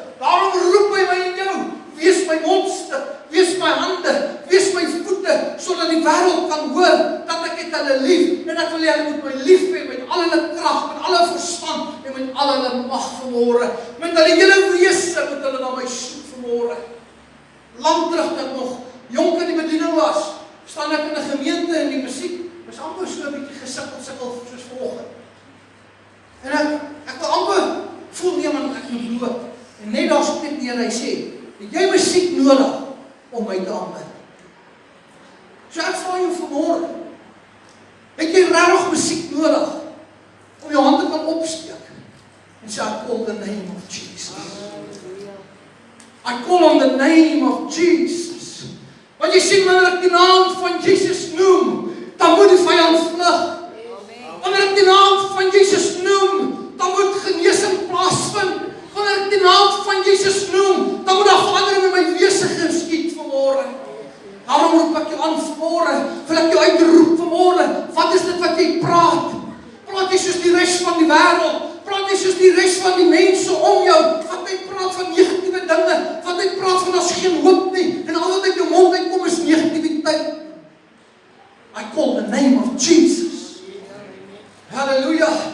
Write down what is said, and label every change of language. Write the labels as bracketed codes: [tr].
[af] Daarom roep hy my en jou, wees my mondstuk, wees my hande, wees my voete, sodat die wêreld kan hoor dat ek het hulle lief, en ek wil hulle moet my lief hê met al hulle krag, met al hulle verstand, en met al hulle mag vanmôre. Met hulle hele wese moet hulle na my soek vanmôre. Lang terug dat ek nog jonk in die bediening was, staan ek in 'n gemeente en die musiek is amper so 'n bietjie gesikkel soos vanoggend. En ek wil amper voel nie, want ek moet bloot. En net daar sit net neer, hy sê, het jy musiek nodig om my te aanbid? So ek vra jou vanmôre, het jy regtig musiek nodig om jou hande kan opsteek en sê, I call the name of Jesus. [en] call on the name of Jesus. [af] Want jy sien, wanneer ek die naam van Jesus noem, dan moet die vyand vlug. Wanneer ek die naam van Jesus noem, dan moet genesing plaasvind. Wanneer ek die naam van Jesus noem, dan moet daar verandering in my wese geskied vanmôre. Daarom roep ek jou aan vanmôre, wil ek jou uitroep vanmôre. Wat is dit wat jy praat? Praat jy soos die res van die wêreld? Praat jy soos die res van die mense om jou? Wat jy praat van negatiewe dinge, wat jy praat van as geen hoop nie, en al wat uit jou mond uitkom is negativiteit. [en] I call the name of Jesus. Halleluja.